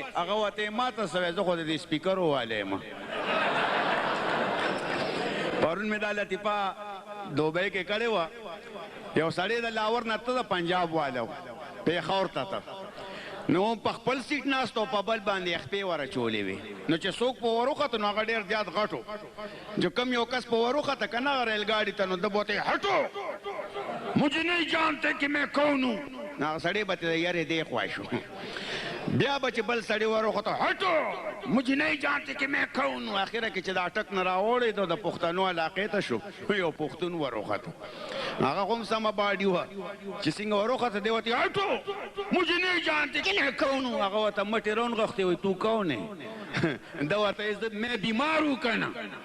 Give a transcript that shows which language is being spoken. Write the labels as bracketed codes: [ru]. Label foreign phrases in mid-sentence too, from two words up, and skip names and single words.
[ps] هغه ورته یې ماته سوی زه خو د دې سپیکرو والی یم پرون مې دا لطیفه دوبۍ کې کړې وه یو سړی د لاهور نه ته د پنجاب والی و پېښور ته ته نو په خپل سیټ ناست و په بل باندې خپې ورچولې وې نو چې څوک په وروخته نو هغه ډېر زیات غټ و جو کم یو کس په وروخته که نه ریل ګاډي ته نو ده به ورته [ur] هټو مجھے نہیں جانتے کہ میں کون ہوں [ps] نو هغه سړی به ته یارې دی خوا شو بیا به چې بل سړی وروخته [ur] هټو مجھے نہیں جانتے کہ میں کون ہوں [ps] اخره کې چې دا ټک نه راوړېدو د پښتنو علاقې ته شو یو پښتون وروخته هغه خو هم سمه باډي وه چې څنګه وروخته دی ورته [ur] هټو مجھے نہیں جانتے کہ میں کون ہوں [ps] هغه ورته مټې رونغښتې وایي [ur] تو کون ہے [ps] ده ورته [ur] میں بیمار ہوں [ps] که نه